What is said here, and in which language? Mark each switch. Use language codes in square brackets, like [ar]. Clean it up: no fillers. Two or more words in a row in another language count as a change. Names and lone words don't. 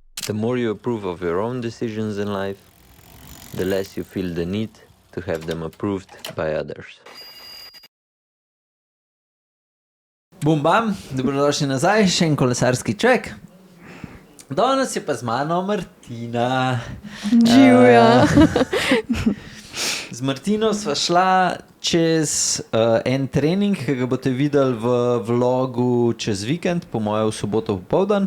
[en] The more you approve of your own decisions in life, the less you feel the need to have them approved by others. Bum bam, [sl] dobrodošli nazaj, še en kolesarski ček. Danes je pa z mano Martina. Živja. Z Martino sva šla čez en trening, ki ga boste videli v vlogu čez vikend, po moje v soboto popoldan.